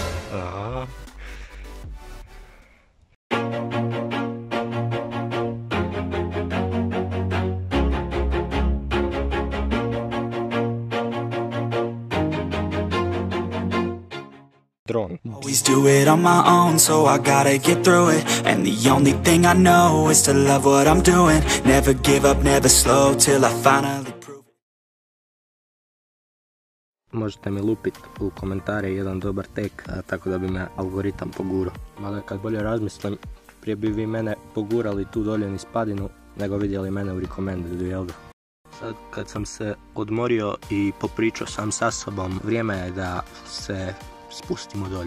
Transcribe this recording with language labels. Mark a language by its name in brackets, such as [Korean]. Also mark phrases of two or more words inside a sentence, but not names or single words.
[English] Dron. Always do it on my own, so I gotta get through it. And the only thing I know is to love what I'm doing. Never give up, never slow, till I finally prove it. [Bosnian] Možete mi lupiti u komentare jedan dobar tek, tako da bi me algoritam pogurao. Mada kad bolje razmislim, prije bi vi mene pogurali tu dolje niz padinu, nego vidjeli mene u recommended, jel da? Sad kad sam se odmorio i popričao sam sa sobom, vrijeme je da se spustimo dolje.